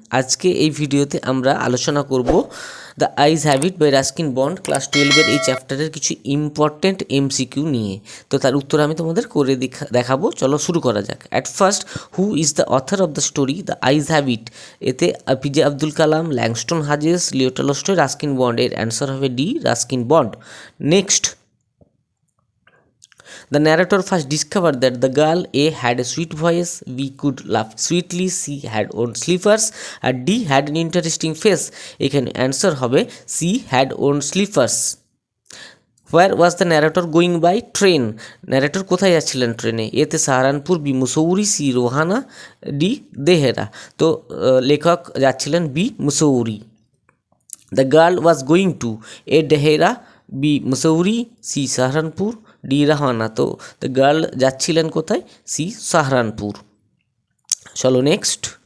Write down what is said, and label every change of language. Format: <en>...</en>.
<bn>আজকে এই ভিডিওতে আমরা আলোচনা করব the eyes have it by Ruskin bond class 12-এর এই চ্যাপ্টারের কিছু ইম্পর্টেন্ট এমসিকিউ নিয়ে। তো তার উত্তর আমি তোমাদের করে দেখাবো। চলো শুরু করা যাক।</bn> <en>At first, who is the author of the story the eyes habit?</en> <bn>এতে APJ Abdul Kalam, Langston Hughes, Leo Tolstoy, Ruskin bond. এর অ্যান্সার হবে D, Ruskin bond.</bn> <en>Next, the narrator first discovered that the girl A had a sweet voice, B could laugh sweetly, C had owned slippers, আর D had an interesting face.</en> <bn>এখানে answer হবে</bn> <en>C had owned slippers. Where was the narrator going by?</en> <bn>Train. Narrator কোথায় যাচ্ছিলেন ট্রেনে? এতে Saharanpur, B Mussoorie, C Rohana, D Dehra. তো লেখক যাচ্ছিলেন B Mussoorie.</bn> <en>the girl was going to A Dehra,</en> <bn>B Mussoorie, C Saharanpur, D Rahana. তো দ্য গার্ল যাচ্ছিলেন কোথায়? সি সাহারানপুর। চলো নেক্সট।</bn>